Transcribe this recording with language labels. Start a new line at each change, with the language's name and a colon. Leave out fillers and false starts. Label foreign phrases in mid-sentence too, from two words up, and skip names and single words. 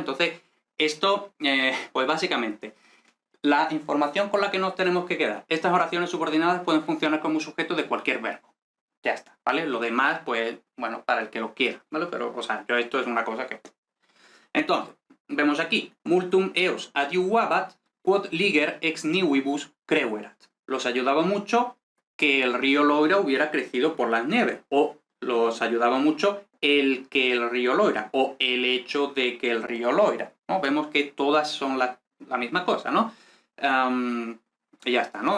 Spanish: Entonces, esto, pues básicamente, la información con la que nos tenemos que quedar. Estas oraciones subordinadas pueden funcionar como sujeto de cualquier verbo. Ya está, ¿vale? Lo demás, pues, bueno, para el que lo quiera, ¿vale? Pero, o sea, yo esto es una cosa que... Entonces, vemos aquí,
Latin: multum eos adiuvabat, quod liger ex nivibus creuerat.
Spanish: Los ayudaba mucho que el río Loira hubiera crecido por las nieves, o los ayudaba mucho el que el río Loira, o el hecho de que el río Loira, ¿no? Vemos que todas son la misma cosa, ¿no? Y ya está, ¿no?